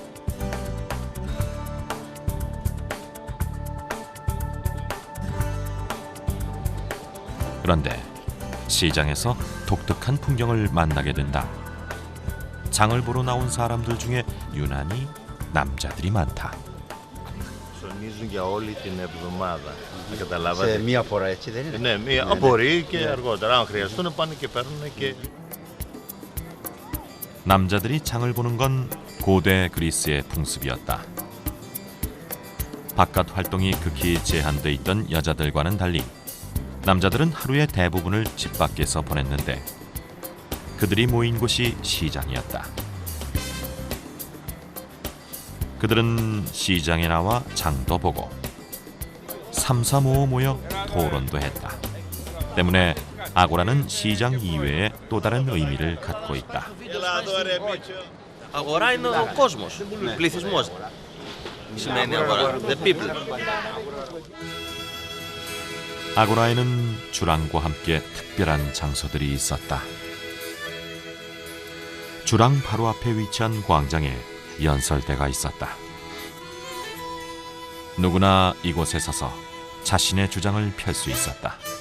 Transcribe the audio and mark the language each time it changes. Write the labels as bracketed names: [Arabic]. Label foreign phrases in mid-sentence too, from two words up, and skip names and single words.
[Korean] 그런데 시장에서 독특한 풍경을 만나게 된다. 장을 보러 나온 사람들 중에 유난히 남자들이 많다. [Greek] Ψωνίζουν για όλη την εβδομάδα. Καταλάβατε. Σε μία φορά έτσι δεν είναι? Ναι, μία μπορεί και αργότερα. Αν χρειαστούν πάνε και παίρνουν και... [Korean] 남자들이 장을 보는 건 고대 그리스의 풍습이었다. 바깥 활동이 극히 제한돼 있던 여자들과는 달리 남자들은 하루의 대부분을 집 밖에서 보냈는데 그들이 모인 곳이 시장이었다. 그들은 시장에 나와 장도 보고 삼삼오오 모여 토론도 했다. 때문에 아고라는 시장 이외에 또 다른 의미를 갖고 있다. [Greek] Αγορά είναι ο κόσμος, ο πληθυσμός. Σημαίνει αγορά, [English] the people. [Korean] 아고라에는 주랑과 함께 특별한 장소들이 있었다. 주랑 바로 앞에 위치한 광장에 연설대가 있었다. 누구나 이곳에 서서 자신의 주장을 펼 수 있었다.